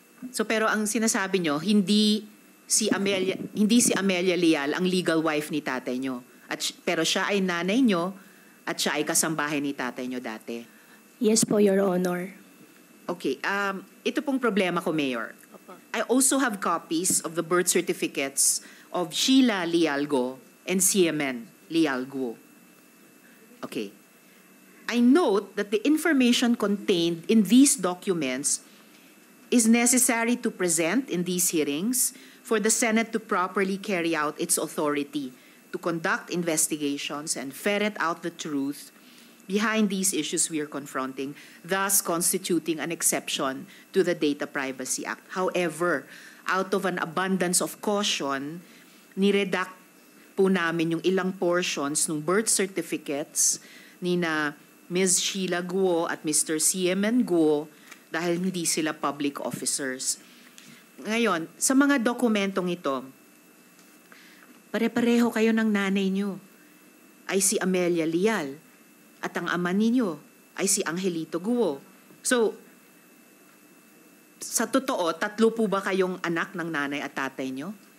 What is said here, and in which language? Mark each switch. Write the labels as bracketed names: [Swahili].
[Filipino] So pero ang sinasabi nyo, hindi si Amelia Leal ang legal wife ni tatay nyo. Pero siya ay nanay nyo at siya ay kasambahay ni tatay nyo dati. [English] Yes po, Your Honor. [Filipino] Okay, ito pong problema ko, Mayor. [English] I also have copies of the birth certificates of Sheila Leal Go and CMN Leal Guo. Okay. I note that the information contained in these documents is necessary to present in these hearings for the Senate to properly carry out its authority to conduct investigations and ferret out the truth behind these issues we are confronting, thus constituting an exception to the Data Privacy Act. However, out of an abundance of caution, [Filipino] niredact po namin yung ilang portions ng birth certificates ni na Ms. Sheila Guo at Mr. CMN Guo dahil hindi sila public officers. Ngayon, sa mga dokumentong ito, pare-pareho kayo ng nanay nyo ay si Amelia Leal at ang ama ninyo ay si Angelito Guo. So, sa totoo, 3 po ba kayong anak ng nanay at tatay nyo?